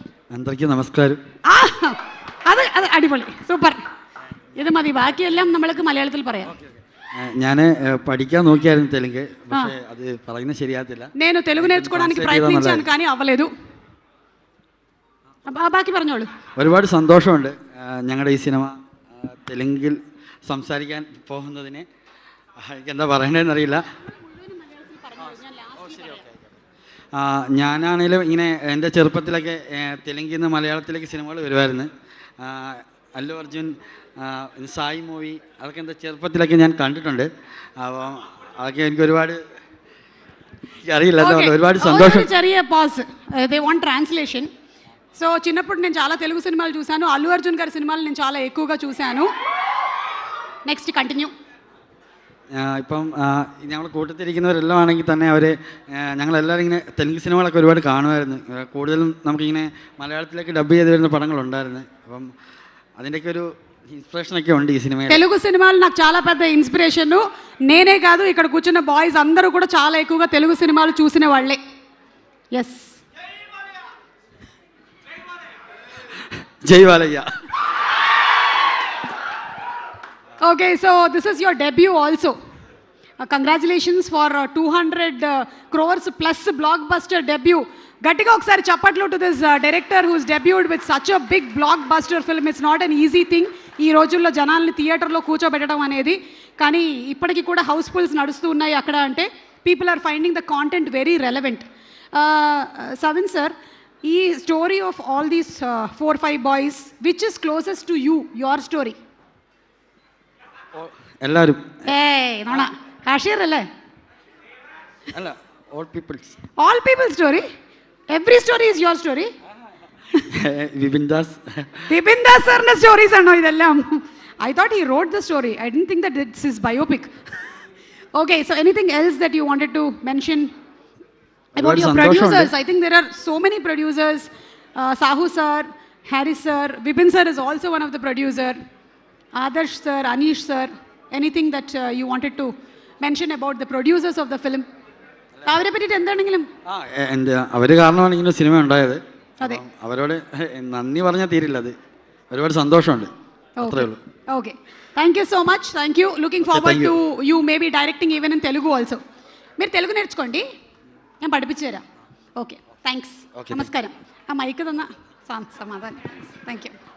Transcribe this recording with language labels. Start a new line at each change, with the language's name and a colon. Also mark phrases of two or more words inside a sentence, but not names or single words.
Telugu: అందరికీ నమస్కారం.
Malayalam: അത് അത് അടിപൊളി, സൂപ്പർ. ഇത് മതി, ബാക്കിയെല്ലാം നമ്മൾക്ക് മലയാളത്തിൽ പറയാം. ഞാൻ പഠിക്കാൻ നോക്കിയായിരുന്നു തെലുങ്ക്, പക്ഷേ അത് പറയുന്നത് ശരിയാകത്തില്ല.
Telugu: నేను తెలుగు నేర్చుకోవడానికి ప్రయత్నించాను కానీ అవ్వలేదు.
Malayalam: ബാക്കി പറഞ്ഞോളൂ. ഒരുപാട് സന്തോഷമുണ്ട് ഞങ്ങളുടെ ഈ സിനിമ തെലുങ്കിൽ സംസാരിക്കാൻ പോകുന്നതിന്. എന്താ പറയണ്ടതെന്നറിയില്ല. ഞാനാണേലും ഇങ്ങനെ എൻ്റെ ചെറുപ്പത്തിലൊക്കെ തെലുങ്കിൽ നിന്ന് മലയാളത്തിലേക്ക് സിനിമകൾ വരുമായിരുന്നു. അല്ലു അർജുൻ, സായി മൂവി, അതൊക്കെ എൻ്റെ ചെറുപ്പത്തിലൊക്കെ ഞാൻ കണ്ടിട്ടുണ്ട്. അപ്പോൾ അതൊക്കെ എനിക്ക് ഒരുപാട് അറിയില്ല, ഒരുപാട് സന്തോഷം. ചെറിയ പാസ്,
English: They want translation.
Telugu: సో చిన్నప్పుడు నేను చాలా తెలుగు సినిమాలు చూశాను. అల్లు అర్జున్ గారి సినిమాలు నేను చాలా ఎక్కువగా చూశాను.
English: Next continue.
Malayalam: ഇപ്പം ഞങ്ങൾ കൂട്ടത്തിരിക്കുന്നവരെല്ലാം ആണെങ്കിൽ തന്നെ അവർ ഞങ്ങളെല്ലാവരും ഇങ്ങനെ തെലുങ്ക് സിനിമകളൊക്കെ ഒരുപാട് കാണുമായിരുന്നു. കൂടുതലും നമുക്കിങ്ങനെ മലയാളത്തിലേക്ക് ഡബ് ചെയ്ത് വരുന്ന പടങ്ങളുണ്ടായിരുന്നു. അപ്പം അതിൻ്റെയൊക്കെ ഒരു
Telugu: ఇన్స్పిరేషన్కే ఉంది ఈ సినిమా. తెలుగు సినిమాలు నాకు చాలా పెద్ద ఇన్స్పిరేషన్. నేనే కాదు, ఇక్కడ కూర్చున్న బాయ్స్ అందరూ కూడా చాలా ఎక్కువగా తెలుగు సినిమాలు చూసిన వాళ్ళే.
English: ఎస్,
Telugu: జై బాలయ్య.
English: Okay, so this is your debut also. Congratulations for 200 crores plus blockbuster debut.
Telugu: గట్టిగా ఒకసారి చప్పట్లు
English: to this director who's debuted with such a big blockbuster film. It's not an easy thing
Telugu: ఈ రోజుల్లో జనాల్ని థియేటర్లో కూర్చోబెట్టడం అనేది. కానీ ఇప్పటికీ కూడా హౌస్ఫుల్స్ నడుస్తూ ఉన్నాయి అక్కడ. అంటే
English: People are finding the content very relevant. సవిన్ సార్, ఈ story of all these 4-5 boys, which is closest to you, your story?
Malayalam: എല്ലാവരും നോണ കാഷിയർ അല്ലേ? അല്ല,
English: All peoples. All people story? Every story is your story?
Malayalam: വിപിൻ ദാസ് സാറിന്റെ സ്റ്റോറീസ് ആണോ ഇതെല്ലാം?
English: I thought he wrote the story. I didn't think that it's his biopic. Okay, so anything else that you wanted to mention about your producers? I think there are so many producers. Sahu sir, Harris sir, Vipin sir is also one of the producer. Adarsh sir, Anish sir. Anything that you wanted to mention about the producers of the film?
Malayalam: അവരെ പറ്റിയിട്ട് എന്താണെങ്കിലും. അവർ കാരണമാണ് ഇങ്ങനെ സിനിമ ഉണ്ടായത്. അവരോട് നന്ദി പറഞ്ഞാൽ തീരില്ല. അത് ഒരുപാട് സന്തോഷമുണ്ട്, അത്രേ ഉള്ളൂ. ഓക്കെ,
English: Thank you so much. Thank you. Looking forward to you may be directing even in Telugu also.
Telugu: మీరు తెలుగు నేర్చుకోండి,
Malayalam: ഞാൻ പഠിപ്പിച്ചു തരാം.
English: Okay, thanks.
Malayalam: നമസ്കാരം. ആ മൈക്ക് തന്ന സമാധാനം.
English: Thank you.